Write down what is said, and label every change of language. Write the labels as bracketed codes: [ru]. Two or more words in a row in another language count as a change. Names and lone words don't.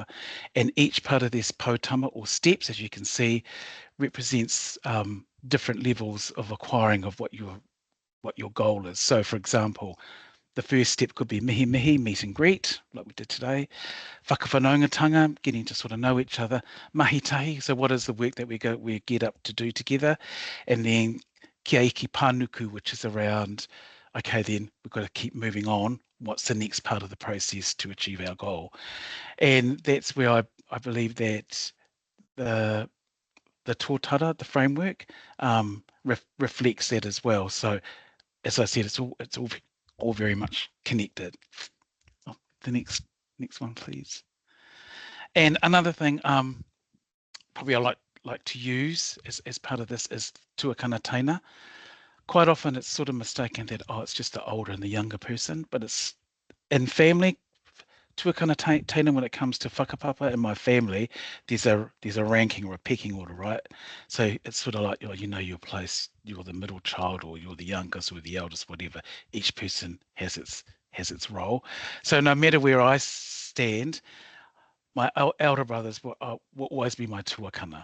[en] And each part of this potama or steps, as you can see, represents different levels of acquiring of what your goal is. So for example, the first step could be [mi] mihi mihi, [en] meet and greet, like we did today. Whakawhanaungatanga, getting to sort of know each other. [mi] Mahi tahi, [en] so what is the work that we get up to do together? And then [mi] kia iki panuku, [en] which is around, okay, then we've got to keep moving on. What's the next part of the process to achieve our goal? And that's where I believe that the tōtara, the framework, reflects that as well. So as I said, it's all very much connected. Oh, the next one, please. And another thing, probably I like to use as part of this is [mi] tuakana taina. [en] Quite often it's sort of mistaken that it's just the older and the younger person, but it's in family. [mi] Tuakana taina, [en] when it comes to whakapapa in my family, there's a ranking or a pecking order, right? So it's sort of like, your place, you're the middle child or you're the youngest or the eldest, whatever. Each person has its role. So no matter where I stand, my elder brothers will always be my tuakana.